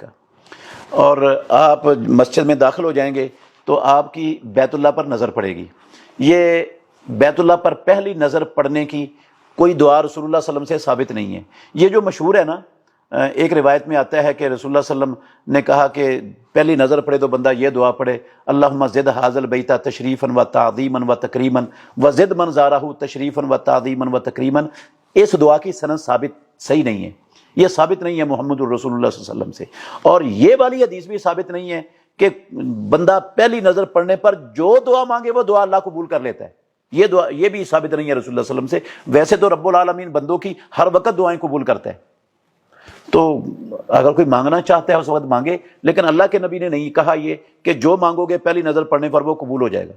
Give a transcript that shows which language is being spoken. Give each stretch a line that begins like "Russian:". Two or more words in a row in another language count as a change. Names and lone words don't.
Urdu: اور آپ مسجد میں داخل ہو جائیں گے تو آپ کی بیت اللہ پر نظر پڑے گی۔ یہ بیت اللہ پر پہلی نظر پڑنے کی کوئی دعا رسول اللہ
Arabic: صلی اللہ علیہ وسلم
Urdu: سے ثابت نہیں ہے۔ یہ جو مشہور ہے نا، ایک روایت میں آتا ہے کہ رسول اللہ
Arabic: صلی اللہ علیہ وسلم
Urdu: نے کہا کہ پہلی نظر پڑے تو بندہ یہ دعا پڑھے،
Arabic: اللہم زد ھذا البیت تشریفا و تعظیما و تکریما وزد من زارہ تشریفا و تعظیما و تکریما۔
Urdu: اس دعا کی سند ثابت صحیح نہیں ہے، یہ ثابت نہیں ہے محمد الرسول اللہ
Arabic: صلی اللہ علیہ وسلم
Urdu: سے، اور یہ والی حدیث بھی ثابت نہیں ہے کہ بندہ پہلی نظر پڑنے پر جو دعا مانگے وہ دعا اللہ قبول کر لیتا ہے۔ یہ دعا یہ بھی ثابت نہیں ہے رسول اللہ
Arabic: صلی اللہ علیہ وسلم
Urdu: سے۔ ویسے تو
Arabic: رب العالمین
Urdu: بندوں کی ہر وقت دعائیں قبول کرتا ہے، تو اگر کوئی مانگنا چاہتا ہے اس وقت مانگے، لیکن اللہ کے نبی نے نہیں کہا یہ کہ جو مانگو گے پہلی نظر پڑنے پر وہ قبول ہو جائے گا۔